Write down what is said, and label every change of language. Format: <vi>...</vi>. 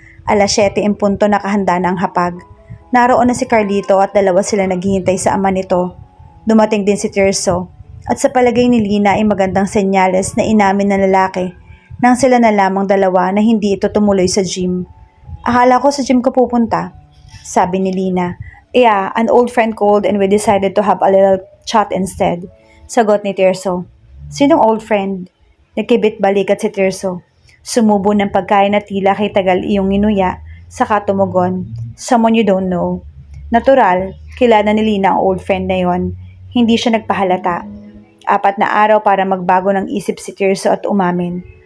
<tl>7:00 nakahanda na ang hapag. Naroon na si Carlito at dalawa sila naghihintay sa ama nito. Dumating din si Tirso at sa palagay ni Lina ay magandang senyales na inamin ng lalaki nang sila na lamang dalawa na hindi ito tumuloy sa gym. Akala ko sa gym ko pupunta, sabi ni Lina.</tl> <en>Yeah, an old friend called and we decided to have a little chat instead.</en> <tl>Sagot ni Tirso. Sinong old friend? Nagkibit balikat si Tirso. Sumubo ng pagkain na tila kay tagal iyong inuya, saka tumugon.</tl> <en>Someone you don't know.</en> <tl>Natural, kilala ni Lina ang old friend na yon. Hindi siya nagpahalata. 4 na araw para magbago ng isip si Tirso at umamin.</tl>